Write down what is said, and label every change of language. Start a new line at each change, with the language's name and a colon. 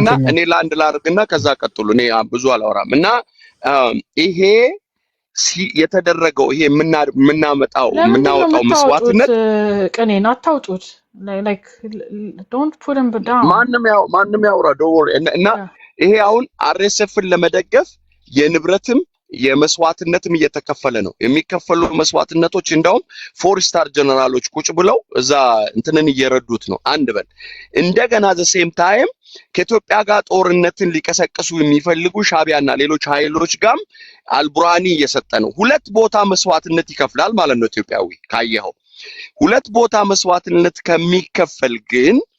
Amharic: እኔ ላንድ ላርግና ከዛ ቀጥሉ እኔ ብዙ አላወራም እና ይሄ የተደረገው ይሄ የምናወጣው መስዋዕትነት ቀኔን አታውጡት
English: like don't put him down
Amharic: ማንም ያውራ እና ይሄ አሁን አርኤስኤፍን ለመደገፍ የንብረትም የመስዋዕትነትም እየተከፈለ ነው የሚከፈሉ መስዋዕትነቶች እንዳውም 4 ስታር ጀነራሎች ቁጭ ብለው እዛ እንትንን እየረዱት ነው አንድ በል እንደገና
English: ዘ ሴም ታይም
Amharic: ከኢትዮጵያ ጋር ጦርነትን ሊቀሰቅሱ የሚፈልጉ ሻቢያና ሌሎች ኃይሎች ጋም አልቡርሃኒ እየሰጠ ነው ሁለት ቦታ መስዋዕትነት ይከፍላል ማለት ነው ኢትዮጵያዊ ካየኸው ሁለት ቦታ መስዋዕትነት ከሚከፈል ግን